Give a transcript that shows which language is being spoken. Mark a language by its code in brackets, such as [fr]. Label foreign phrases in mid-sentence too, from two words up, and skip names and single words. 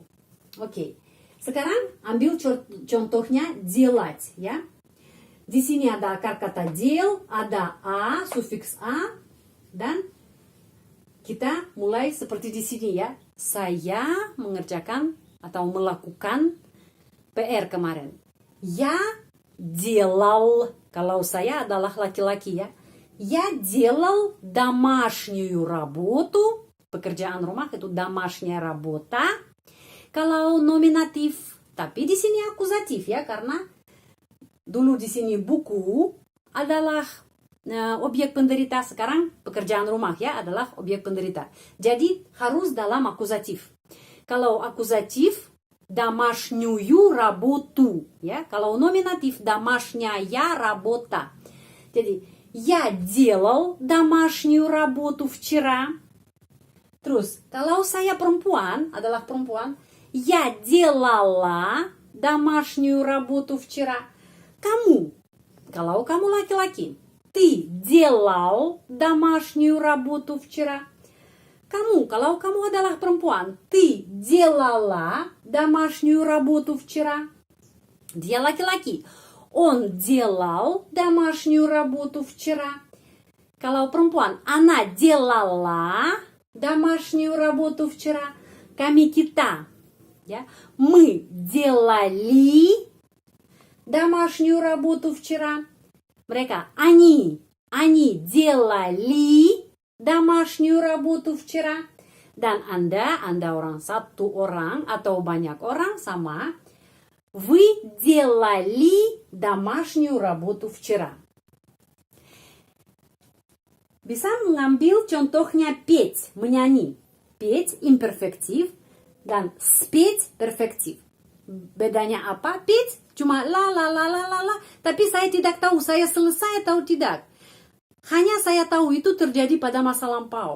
[id] Oke, sekarang ambil contohnya делать ya. Di sini ada akar kata дел, ada a, sufiks a, dan kita mulai seperti di sini ya. Saya mengerjakan atau melakukan PR kemarin. [ru] Я делал, [id] kalau saya adalah laki-laki ya. [ru] Я делал домашнюю работу. [id] Pekerjaan rumah itu [ru] домашняя работа. [id] Kalau nominatif, tapi di sini akuzatif ya, karena dulu di sini buku adalah objek penderita, sekarang pekerjaan rumah ya adalah objek penderita. Jadi harus dalam akuzatif. Kalau akuzatif [ru] домашнюю работу [id] ya. Kalau nominatif [ru] домашняя работа. Jadi я делал домашнюю работу вчера. [id] Terus kalau saya perempuan adalah perempuan, [ru] я делала домашнюю работу вчера. [id] Kamu, kalau kamu laki-laki, [ru] ты делал домашнюю работу вчера. [id] Kamu, kalau kamu adalah perempuan, [ru] ты делала домашнюю работу вчера. [id] Dia laki-laki, [ru] он делал домашнюю работу вчера. [id] Kalau perempuan, [ru] она делала домашнюю работу вчера. [id] Kami, kita, ya, [ru] мы делали домашнюю работу вчера. Mereka, они делали домашнюю работу вчера. [id] Dan Anda orang satu orang atau banyak orang sama. [ru] Вы делали домашнюю работу вчера. [id] Bisa mengambil contohnya pеть, menyanyi. Pеть imperfektif dan spеть perfektif. Bedanya apa? Pеть cuma la la la la la la, tapi saya tidak tahu saya selesai atau tidak. Hanya saya tahu itu terjadi pada masa lampau.